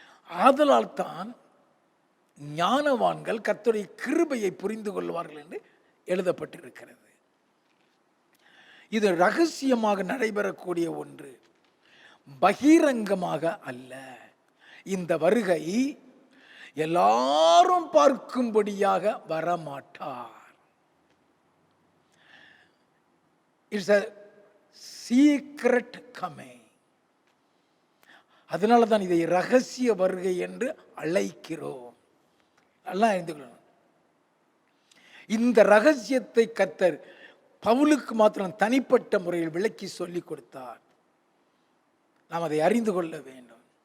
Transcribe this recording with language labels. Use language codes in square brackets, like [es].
[ta] ஆதலால் தான் ஞானவான்கள் கர்த்தருடைய கிருபையை புரிந்து கொள்வார்கள் என்று எழுதப்பட்டிருக்கிறது. இது ரகசியமாக நடைபெறக்கூடிய ஒன்று, பகிரங்கமாக அல்ல. இந்த வருகை எல்லாரும் பார்க்கும்படியாக வரமாட்டார். [en] It's a secret coming. [ta] அதனால தான் இதை ரகசிய வருகை என்று அழைக்கிறோம். நல்லா அறிந்து கொள்ளணும். இந்த ரகசியத்தை கர்த்தர் பவுலுக்கு மாத்திரம் தனிப்பட்ட முறையில் விளக்கி சொல்லிக் கொடுத்தார். நாம் அதை அறிந்து கொள்ள வேண்டும்.